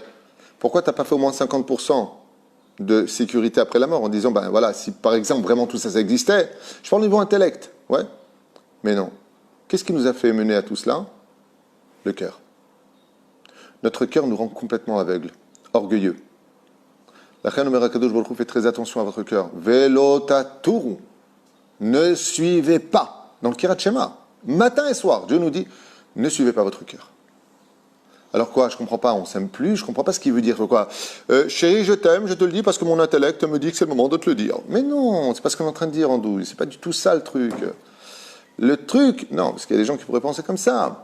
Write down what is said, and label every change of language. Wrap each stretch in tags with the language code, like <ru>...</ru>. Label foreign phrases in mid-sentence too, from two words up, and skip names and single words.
<fr>Pourquoi tu n'as pas fait au moins 50% de sécurité après la mort en disant, ben voilà, si par exemple vraiment tout ça existait, je parle au niveau intellect. Ouais. Mais non. Qu'est-ce qui nous a fait mener à tout cela? Le cœur. Notre cœur nous rend complètement aveugles, orgueilleux. La Reine Omer</fr> <he>הקדוש ברוך הוא</he> <fr>fait très attention à votre cœur.</fr> <he>ולא תתורו.</he> <fr>Ne suivez pas. Dans le</fr> <he>קריאת שמע,</he> <fr>matin et soir, Dieu nous dit, ne suivez pas votre cœur. Alors quoi, je ne comprends pas, on ne s'aime plus, je ne comprends pas ce qu'il veut dire. Quoi, chérie, je t'aime, je te le dis parce que mon intellect me dit que c'est le moment de te le dire. Mais non, c'est pas ce qu'on est en train de dire, Andouille, c'est pas du tout ça le truc. Le truc, non, parce qu'il y a des gens qui pourraient penser comme ça.</fr>